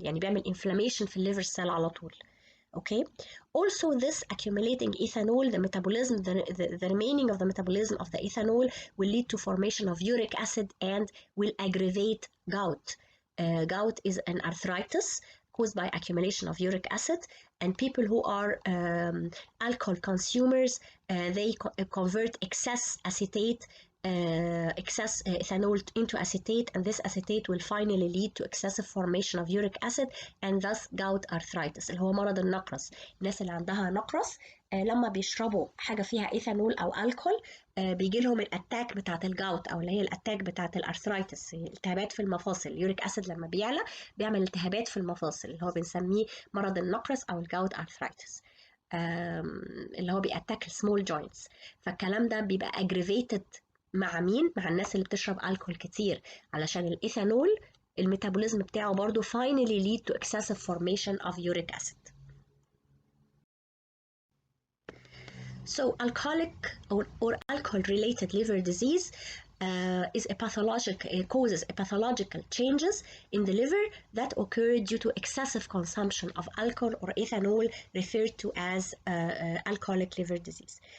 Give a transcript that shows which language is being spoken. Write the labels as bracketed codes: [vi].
[ar] يعني بيعمل inflammation في liver cell على طول. [en] Okay. Also, this accumulating ethanol, the metabolism, the remaining of the metabolism of the ethanol will lead to formation of uric acid and will aggravate gout. Gout is an arthritis caused by accumulation of uric acid, and people who are alcohol consumers, they convert excess acetate, excess ethanol into acetate, and this acetate will finally lead to excessive formation of uric acid and thus gout arthritis [ar] اللي هو مرض النقرس. الناس اللي عندها نقرس لما بيشربوا حاجة فيها ايثانول أو الكحول بيجي لهم الاتاك بتاعت الجاوت أو اللي هي الاتاك بتاعت الارثرايتس، التهابات في المفاصل. اليوريك أسيد لما بيعلى بيعمل التهابات في المفاصل اللي هو بنسميه مرض النقرس أو الجاوت arthritis اللي هو بيأتاك السمول جوينتس. فالكلام ده بيبقى aggravated مع مين؟ مع الناس اللي بتشرب الكحول كتير، علشان الايثانول الميتابوليزم بتاعه برضو [en] finally lead to excessive formation of uric acid. So alcoholic or alcohol-related liver disease is a causes a pathological changes in the liver that occur due to excessive consumption of alcohol or ethanol, referred to as alcoholic liver disease.